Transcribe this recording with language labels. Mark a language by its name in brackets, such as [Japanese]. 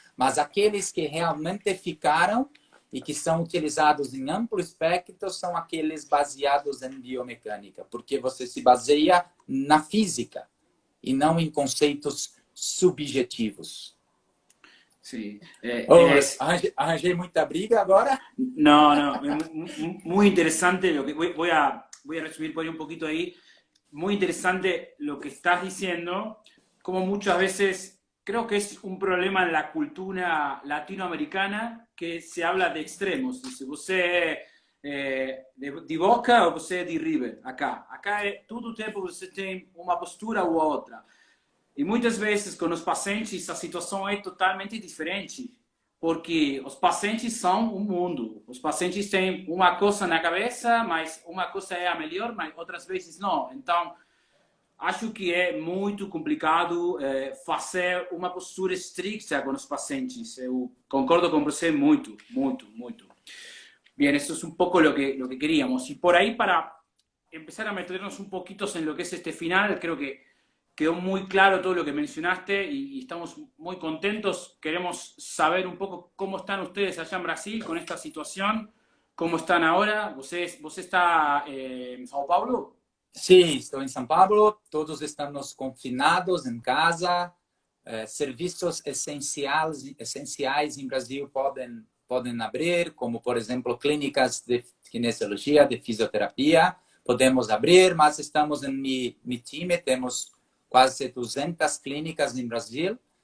[Portuguese] Mas aqueles que realmente ficaram e que são utilizados em amplo espectro são aqueles baseados em biomecânica, porque você se baseia na física e não em conceitos subjetivos. [Spanish] Sí. [Portuguese] Arranjei muita briga agora? [Spanish] No, muy interesante lo que voy a resumir por ahí un poquito ahí. Muy interesante lo que estás diciendo, como muchas veces creo que es un problema en la cultura latinoamericana que se habla de extremos. Dice, [Portuguese] você de Boca ou você de River? [Spanish] Acá [Portuguese] é todo o tempo você tem uma postura ou outra. E muitas vezes com os pacientes a situação é totalmente diferente, porque os pacientes são um mundo. Os pacientes têm uma coisa na cabeça, mas uma coisa é a melhor, mas outras vezes não. Então, acho que é muito complicado fazer uma postura estricta com os pacientes. Eu concordo com você muito. [Spanish] Bien, eso es un poco lo que queríamos. Y por ahí, para empezar a meternos un poquito en lo que es este final, creo que quedó muy claro todo lo que mencionaste y estamos muy contentos. Queremos saber un poco cómo están ustedes allá en Brasil con esta situación, cómo están ahora. ¿Vos está en Sao Paulo? [Portuguese] Sim, estou em São Paulo. Todos estamos confinados em casa. Serviços essenciais em Brasil podem abrir, como, por exemplo, clínicas de kinesiologia, de fisioterapia. Podemos abrir, mas estamos em meu time, temos quase 200 clínicas no Brasil.